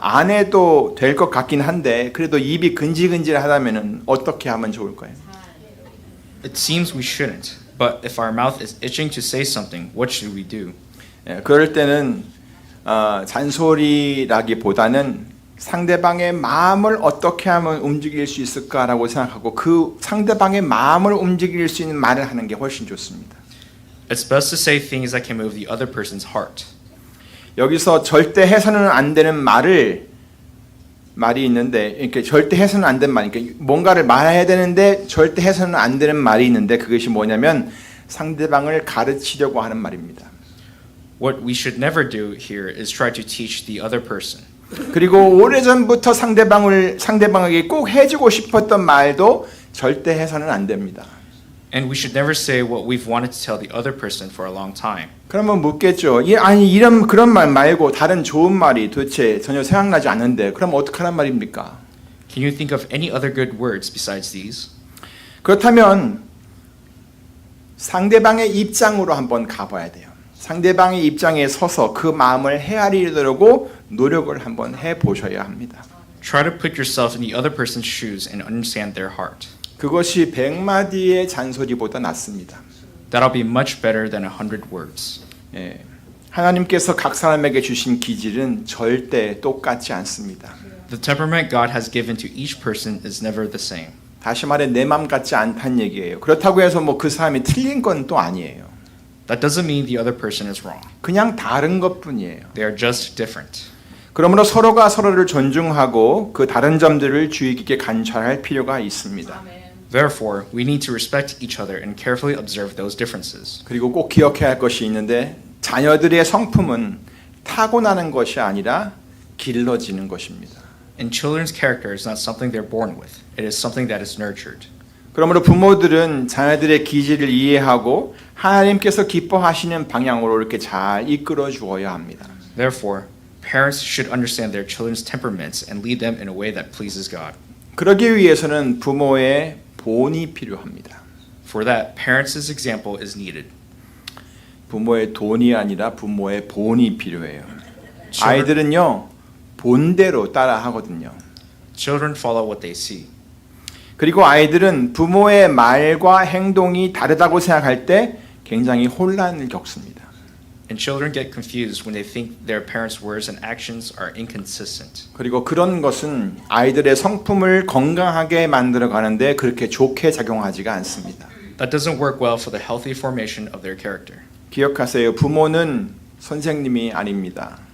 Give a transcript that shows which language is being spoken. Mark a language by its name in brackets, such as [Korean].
[Korean] 안 해도 될 것 같긴 한데 그래도 입이 근질근질하다면은 어떻게 하면 좋을까요? [English] It seems we shouldn't, but if our mouth is itching to say something, what should we do? [Korean] 예, 그럴 때는 잔소리라기보다는 상대방의 마음을 어떻게 하면 움직일 수 있을까라고 생각하고 그 상대방의 마음을 움직일 수 있는 말을 하는 게 훨씬 좋습니다. [English] It's best to say things that can move the other person's heart. [Korean] 여기서 절대 해서는 안 되는 말이 있는데 이렇게 절대 해서는 안 되는 말, 그러니까 뭔가를 말해야 되는데 절대 해서는 안 되는 말이 있는데 그것이 뭐냐면 상대방을 가르치려고 하는 말입니다. [English] What we should never do here is try to teach the other person. [Korean] 그리고 오래전부터 상대방에게 꼭 해주고 싶었던 말도 절대 해서는 안 됩니다. [English] And we should never say what we've wanted to tell the other person for a long time. [Korean] 그러면 묻겠죠. 아니 그런 말 말고 다른 좋은 말이 도대체 전혀 생각나지 않는데 그럼 어떡하란 말입니까? [English] Can you think of any other good words besides these? [Korean] 그렇다면 상대방의 입장으로 한번 가봐야 돼요. 상대방의 입장에 서서 그 마음을 헤아리려고 노력을 한번 해보셔야 합니다. [English] Try to put yourself in the other person's shoes and understand their heart. [Korean] 그것이 100마디의 잔소리보다 낫습니다. [English] That'll be much better than 100 words. [Korean] 예, 하나님께서 각 사람에게 주신 기질은 절대 똑같지 않습니다. [English] The temperament God has given to each person is never the same. [Korean] 다시 말해 내 맘 같지 않다는 얘기예요. 그렇다고 해서 뭐 그 사람이 틀린 건 또 아니에요. [English] That doesn't mean the other person is wrong. [Korean] 그냥 다른 것뿐이에요. [English] They are just different. [Korean] 그러므로 서로가 서로를 존중하고 그 다른 점들을 주의 깊게 관찰할 필요가 있습니다. [English] Therefore, we need to respect each other and carefully observe those differences. [Korean] 그리고 꼭 기억해야 할 것이 있는데 자녀들의 성품은 타고나는 것이 아니라 길러지는 것입니다. [English] And children's character is not something they're born with. It is something that is nurtured. [Korean] 그러므로 부모들은 자녀들의 기질을 이해하고 하나님께서 기뻐하시는 방향으로 이렇게 잘 이끌어 주어야 합니다. [English] Therefore, parents should understand their children's temperaments and lead them in a way that pleases God. [Korean] 그러기 위해서는 부모의 본이 필요합니다. [English] For that, parents' example is needed. [Korean] 부모의 돈이 아니라 부모의 본이 필요해요. 아이들은요 본대로 따라하거든요. [English] Children follow what they see. [Korean] 그리고 아이들은 부모의 말과 행동이 다르다고 생각할 때 굉장히 혼란을 겪습니다. [English] And children get confused when they think their parents' words and actions are inconsistent. [Korean] 그리고 그런 것은 아이들의 성품을 건강하게 만들어 가는데 그렇게 좋게 작용하지가 않습니다. [English] That doesn't work well for the healthy formation of their character. [Korean] 기억하세요. 부모는 선생님이 아닙니다.